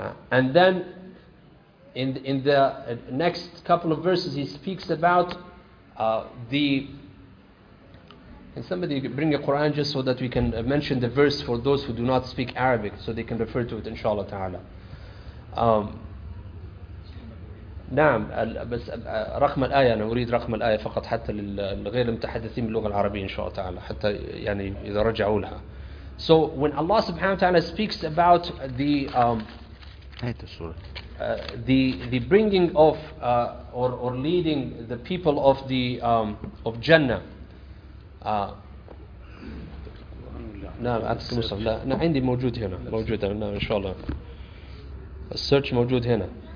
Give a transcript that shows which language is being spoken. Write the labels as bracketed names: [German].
[English] And then in the next couple of verses he speaks about the... Can somebody bring a Quran just so that we can mention the verse for those who do not speak Arabic, so they can refer to it inshallah ta'ala. [Arabic] نعم بس رقم الآية أنا أريد رقم الآية فقط حتى للغير المتحدثين باللغة العربية إن شاء الله تعالى حتى إذا رجعوا لها. [English] So when Allah subhanahu wa ta'ala speaks about the bringing of or leading the people of the of Jannah. [Arabic] نعم أعطيك مصحف لا أنا عندي موجود هنا موجود أنا إن شاء الله السيرش موجود هنا.